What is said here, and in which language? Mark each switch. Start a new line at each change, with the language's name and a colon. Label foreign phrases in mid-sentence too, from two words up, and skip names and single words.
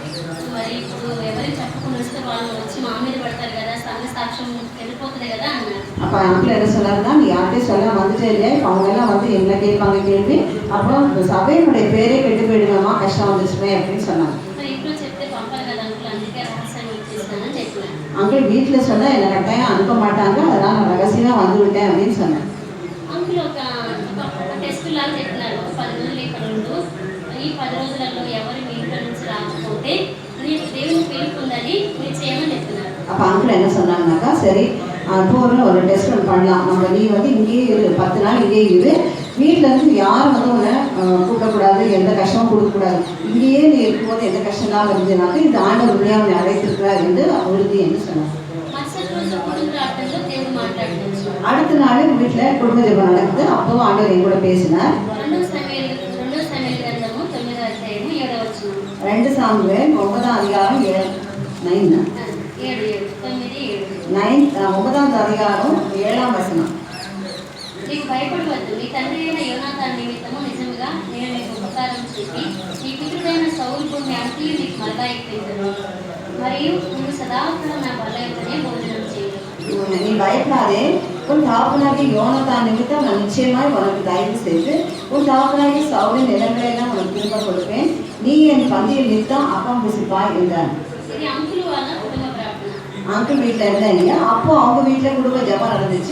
Tamil: அப்போ அங்கிள் என்ன சொன்னாருன்னா, நீ யார்கிட்டையும் சொல்ல வந்துட்டே இல்லையா, இப்போ அவங்க எல்லாம் வந்து எங்களை கேட்பாங்க கேள்வி, அப்புறம் சபையினுடைய பேரே கெட்டு போயிடுங்கம்மா, கஷ்டம் வந்துச்சுமே அப்படின்னு சொன்னாங்க. அங்கிள் வீட்டில் சொன்னால் என்னை கட்டாயம் அனுப்ப மாட்டாங்க, அதனால் நான் ரகசியமாக வந்து விட்டேன் அப்படின்னு சொன்னேன்.
Telugu: ఈ 10 రోజులలో ఎవరు మీ ఇంట్లో నుంచి రాకపోతే నీకు దేవుని పిలుపు ఉందని నిశ్చయమని చెప్తున్నారు.
Tamil: அப்போ அங்கிள் என்ன சொன்னாங்கன்னாக்கா, சரி போகிறோம் ஒரு டெஸ்ட் ஒன்று பண்ணலாம், நம்ம நீ வந்து இங்கேயே இரு, 10 நாள் இங்கேயே இரு, வீட்டில் இருந்து யாரும் வந்து உன்னை கூப்பிடக்கூடாது, எந்த கஷ்டமும் கொடுக்கக்கூடாது, இங்கேயே நீ இருக்கும்போது எந்த கஷ்டம்னாலும் இருந்ததுனாக்க இந்த ஆண்டவர் உண்மையாக அவனை அழைத்திருக்கிறார் என்று உறுதி என்று சொன்னாங்க. அடுத்த நாள் வீட்டில் குடும்ப ஜெபம் நடக்குது. அப்போவும் ஆண்டவர் என் கூட பேசினார். 2 சாமுவேல் 9ஆம் அதிகாரம் 9ஆம் அதிகாரம் 7ஆம் வசனம்.
Telugu: నీకు భయపడవద్దు, నీ తండ్రి అయిన యోనాతాను నిమిత్తము నిజముగా నేను నీకు ఉపకారం చేసి నీ పితరుడైన సౌలు భూమి అంతయు నీకు మరగాయిపోయింది, మరియు నువ్వు సదాకాలం నా బలయుతనే భోజనం చేయదు.
Tamil: நீ பயப்படாதே, உன் தாப்பனாகிய யோனாத்தான் நிமித்தம் நான் நிச்சயமாய் உனக்கு தயவு செய்து உன் தாப்பனாகிய சவுலின் நிலங்களெல்லாம் உனக்கு திரும்ப கொடுப்பேன், நீ என் பந்தியில் நிறுத்தம் அப்பம் புசிப்பாய் என்றார். அங்கிள் வீட்டில் இருந்தேன் இல்லையா, அப்போ அவங்க வீட்டில் குடும்ப ஜெபம் நடந்துச்சு.